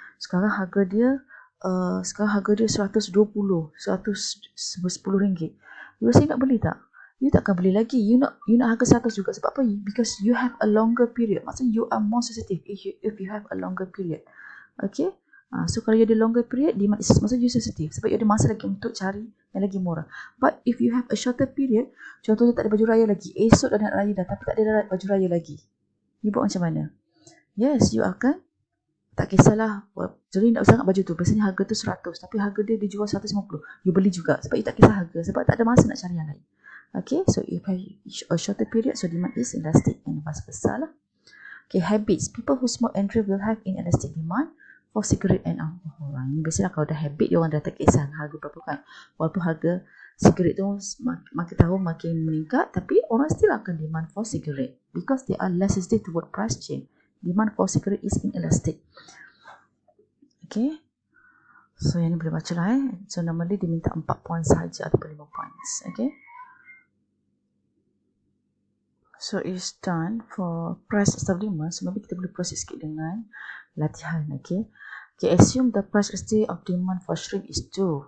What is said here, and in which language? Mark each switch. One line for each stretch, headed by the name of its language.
Malay: Sekarang harga dia RM120, RM110. You rasa nak beli tak? You takkan beli lagi. You nak harga 100 juga. Sebab apa?
English: Because you have a longer period.
Malay: Maksudnya
English: you are more sensitive if you have a longer period.
Malay: Okay. So kalau you ada
English: longer period, demand is,
Malay: maksudnya you sensitive. Sebab you ada masa lagi untuk cari yang lagi murah.
English: But if you have a shorter period,
Malay: contohnya tak ada baju raya lagi. Esok dah nak raya dah, tapi tak ada baju raya lagi. You buat macam mana? Yes, you akan tak kisahlah. Jadi nak sangat baju tu. Biasanya harga tu 100. Tapi harga dia dijual 150. You beli juga. Sebab you tak kisah harga. Sebab tak ada masa nak cari yang lain.
English: Okay, so if you have a shorter period, so demand is elastic and vice versa lah. Okay, habits. People who smoke and drink will have inelastic demand for cigarette and alcohol.
Malay: Ini biasalah kalau dah habit, dia orang dah tak kisah harga berapa kan. Walaupun harga cigarette tu makin tahun makin meningkat, tapi orang still akan
English: demand for cigarette because they are less sensitive toward price change. Demand for cigarette is inelastic.
Malay: Okay, so yang ni boleh baca lah
English: So normally
Malay: dia minta 4 points sahaja ataupun 5 points.
English: Okay, so it's done for price establishment. So maybe
Malay: kita boleh proses sikit dengan latihan.
English: Okay, assume the price estimate of demand for shrimp is 2.